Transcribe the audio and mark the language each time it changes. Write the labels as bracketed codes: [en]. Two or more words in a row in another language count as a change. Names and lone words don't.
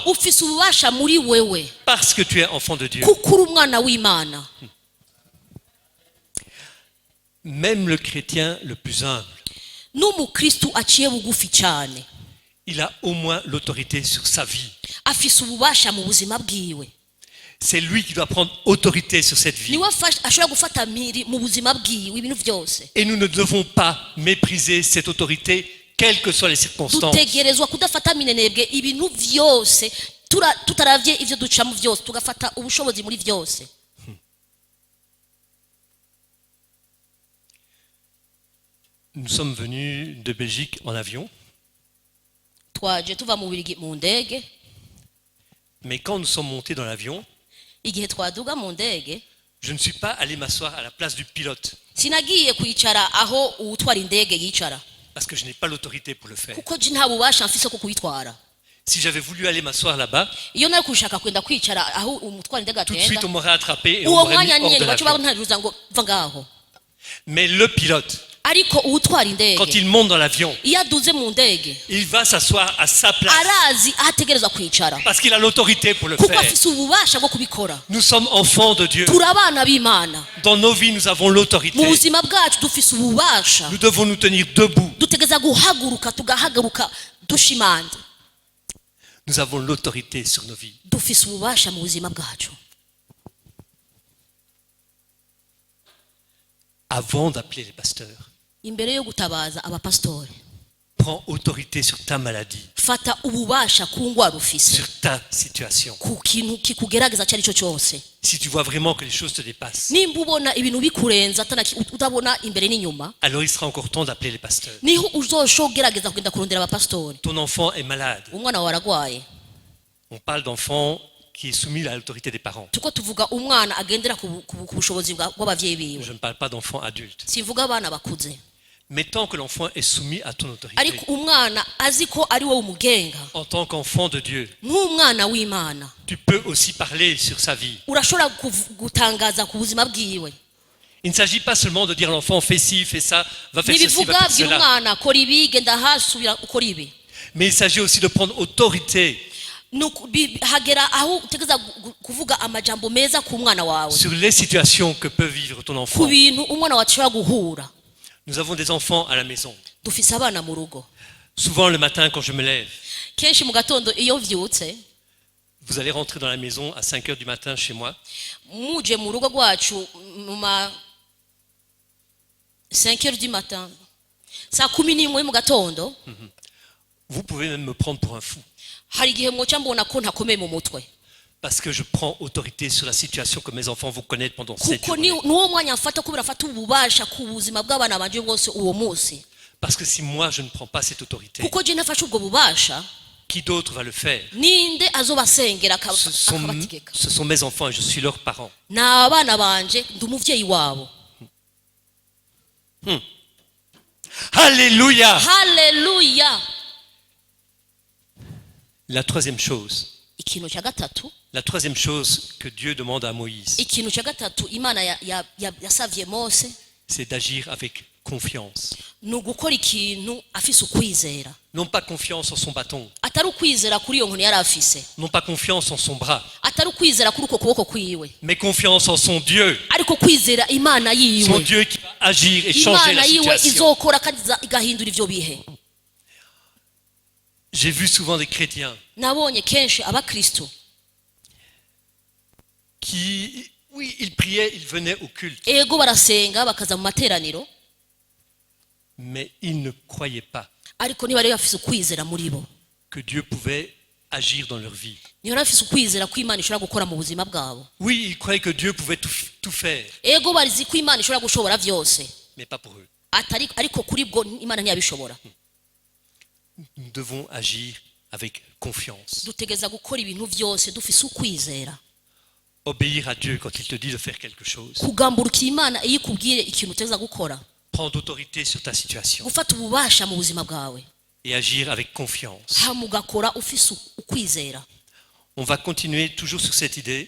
[rn] ufise ububasha muri wewe [fr] parce que tu es enfant de Dieu. [rn] kuko uri umwana w'Imana. [fr] Même le chrétien le plus humble, [rn] n'umukristu aciye bugufi cyane [fr] il a au moins l'autorité sur sa vie. [rn] afise ububasha mu buzima bwiwe. [fr] C'est lui qui doit prendre autorité sur cette vie. [rn] niwe ashobora gufata miri mu buzima bwiwe ibintu byose. [fr] Et nous ne devons pas mépriser cette autorité, quelles que soient les circonstances. [rn] dutegerezwa kudafata minenebwe ibintu byose, tutaravye ivyo ducamo byose, tugafata ubushobozi muri byose. [fr] Nous sommes venus de Belgique en avion, [rn] twaje tuva mu Bubirigi mu ndege. [fr] mais quand nous sommes montés dans l'avion, [rn] igihe twaduga mu ndege, [fr] je ne suis pas allé m'asseoir à la place du pilote [rn] sinagiye kwicara aho uwutwara indege yicara, [fr] parce que je n'ai pas l'autorité pour le faire. [rn] kuko je nta bubasha mfise ko kuyitwara. [fr] Si j'avais voulu aller m'asseoir là-bas, [rn] iyo nari kushaka kwenda kwicara aho umutwara indege [fr] tout de suite on [rn] atenda, [fr] m'aurait attrapé et on [rn] uwo [fr] m'aurait mis [rn] mwanya [fr] hors [rn] nyene [fr] de [rn] baca [fr] l'avion. [rn] bantaruza ngo va ngaho. [fr] Mais le pilote, [rn] ariko uwutwara [fr] quand [rn] indege [fr] il monte dans l'avion, [rn] iyo aduze mu ndege [fr] il va s'asseoir à sa place [rn] arazi aho ategerezwa kwicara, [fr] parce qu'il a l'autorité pour le [rn] kuko [fr] faire. [rn] afise ububasha bwo kubikora. [fr] Nous sommes enfants de Dieu. [rn] turi abana b'Imana, [fr] Dans nos vies, nous avons [rn] mu [fr] l'autorité. [rn] buzima bwacu dufise ububasha. [fr] Nous devons nous tenir debout. [rn] dutegereza guhaguruka, tugahaguruka dushimanze. [fr] Nous avons l'autorité sur nos vies. [rn] dufise ububasha mu buzima bwacu. [fr] Avant d'appeler les pasteurs, [rn] imbere yo gutabaza abapasitori, [fr] prends autorité sur ta maladie, [rn] fata ububasha ku ngwara ufise, [fr] sur ta situation. [rn] ku kintu kikugerageza icyo ari cyo cyose. [fr] Si tu vois vraiment que les choses te dépassent, [rn] nimba ubona ibintu bikurenza utabona imbere n'inyuma, [fr] alors il sera encore temps d'appeler les pasteurs. [rn] niho uzoshoka ugerageza kugenda kurondera abapasitori. [fr] Ton enfant est malade. [rn] umwana wawe aragwaye, [fr] On parle d'enfant qui est soumis à l'autorité des parents. [rn] tuko tuvuga umwana agendera ku bushobozi bw'abavyeyi biwe, [fr] Je ne parle pas d'enfant adulte. [rn] simvuga abana bakuze. [fr] Mais tant que l'enfant est soumis à ton autorité, [rn] ariko umwana azi ko ari wowe umugenga, [fr] en tant qu'enfant de Dieu, [rn] nk'umwana w'Imana, [fr] tu peux aussi parler sur sa vie. [rn] urashobora gutangaza ku buzima bwiwe. [fr] Il ne s'agit pas seulement de dire à l'enfant fais ci, fais ça, va faire ceci, [rn] ntibivuga [fr] va faire [rn] bwira [fr] cela. [rn] umwana kora ibi, genda hasi, subira ukora ibi. [fr] Mais il s'agit aussi de prendre autorité [rn] hagera aho utegereza kuvuga amajambo meza ku mwana wawe, [fr] sur les situations que peut vivre ton [rn] ku [fr] enfant. [rn] bintu umwana wawe ashobora guhura. [fr] Nous avons des enfants à la maison. [rn] dufise abana mu rugo. [fr] Souvent le matin quand je me lève, [rn] kenshi mu gatondo iyo mvyutse, [fr] vous allez rentrer dans la maison à 5 heures du matin chez moi. [rn] muje mu rugo rwacu mu ma 5 [fr] heures du matin, [rn] saa 11 mu gatondo, [fr] Vous pouvez même me prendre pour un fou. [rn] hari igihe mwoca mbona ko ntakomeye mu mutwe, [fr] Parce que je prends autorité sur la situation que mes enfants vont connaître pendant 7 [rn] kuko [fr] jours. [rn] niwo mwanya mfata kubera afata ububasha ku buzima bw'abana banje bwose uwo munsi. [fr] Parce que si moi je ne prends pas cette autorité, [rn] kuko je nafashe ubwo bubasha, [fr] qui d'autre va le faire? [rn] ninde azobasengera [fr] Ce [rn] akabategeka? [fr] sont mes enfants et je suis leurs parents. [rn] ni abana banje, ndi umuvyeyi wabo. [fr] Alléluia! [rn] Haleluya. [fr] La troisième chose, [rn] ikintu cya gatatu, [fr] la troisième chose que Dieu demande à Moïse, [rn] ikintu cya gatatu Imana yasavye Mose, [fr] c'est d'agir avec confiance. [rn] ni ugukora ikintu afise ukwizera, [fr] Non pas confiance en son bâton, [rn] atari ukwizera kuri iyo nkoni yari afise, [fr] Non pas confiance en son bras, [rn] atari ukwizera kuri uko kuboko kwiwe, [fr] mais confiance en son Dieu. [rn] ariko kwizera Imana [fr] Son [rn] yiwe, [fr] Dieu qui va agir et changer [rn] Imana [fr] la [rn] yiwe [fr] situation. [rn] izokora kandi igahindura ivyo bihe. [fr] J'ai vu souvent des chrétiens [rn] Nabonye kenshi abakristo [fr] qui, oui, ils priaient, ils venaient au culte, [rn] ego barasenga bakaza mu materaniro, [fr] mais ils ne croyaient pas [rn] ariko ntibari bafise ukwizera muri bo, [fr] que Dieu pouvait agir dans leur vie. [rn] ntibari bafise ukwizera ko Imana ishobora gukora mu buzima bwabo. [fr] Oui, ils croyaient que Dieu pouvait tout faire, [rn] Ego barizi ko Imana ishobora gushobora vyose, [fr] mais pas pour eux. [rn] ariko kuri bwo Imana ntiyabishobora. [fr] Nous devons agir avec confiance. [rn] Dutegeza gukora ibintu vyose dufise ukwizera, [fr] Obéir à Dieu quand il te dit de faire quelque chose. [rn] kugamburukira Imana iyo ikubwiye ikintu uteza gukora, [fr] Prendre autorité sur ta situation [rn] gufata ububasha mu buzima bwawe, [fr] et agir avec confiance. [rn] hama ugakora ufise ukwizera. [fr] On va continuer toujours sur cette idée.